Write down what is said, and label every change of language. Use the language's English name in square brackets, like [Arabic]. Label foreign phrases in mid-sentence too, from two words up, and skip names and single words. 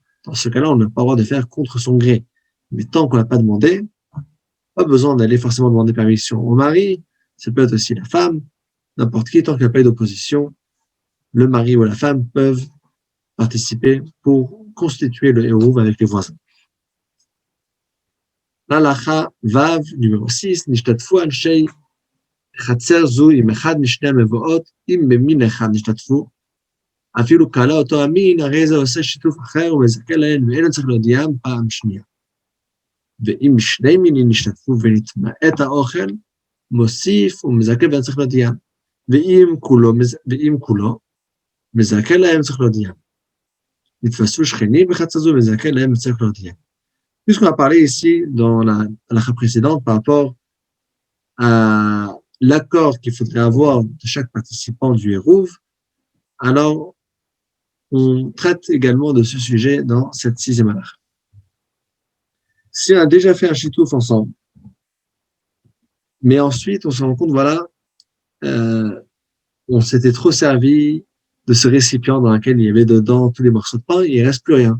[French] Dans ce cas-là, on n'a pas le droit de faire contre son gré. Mais tant qu'on n'a pas demandé, pas besoin d'aller forcément demander permission au mari, ça peut être aussi la femme, n'importe qui, tant qu'il n'y a pas eu d'opposition, le mari ou la femme peuvent participer pour constituer le hérouv avec les voisins. L'halakha Vav, numéro 6, [Hebrew] נשתתפו אנשי חצר זו עם אחד משני המבואות, אם במין אחד נשתתפו, אפילו קלה אותו המין, הרי זה עושה שיתוף אחר ומזכה להן, ואין צריך להודיעם פעם שנייה. ואם שני מינים נשתתפו ונתמעט האוכל, מוסיף ומזכה ואין צריך להודיעם. ואם כולו, מזכה להם צריך להודיעם. נתפסו שכנים בחצר זו ומזכה להם וצריך להודיעם. [French] Puisqu'on a parlé ici dans la halakha précédente par rapport à l'accord qu'il faudrait avoir de chaque participant du hérouv, alors on traite également de ce sujet dans cette sixième halakha. Si on a déjà fait un shitouf ensemble, mais ensuite on se rend compte, voilà, on s'était trop servi de ce récipient dans lequel il y avait dedans tous les morceaux de pain, il ne reste plus rien.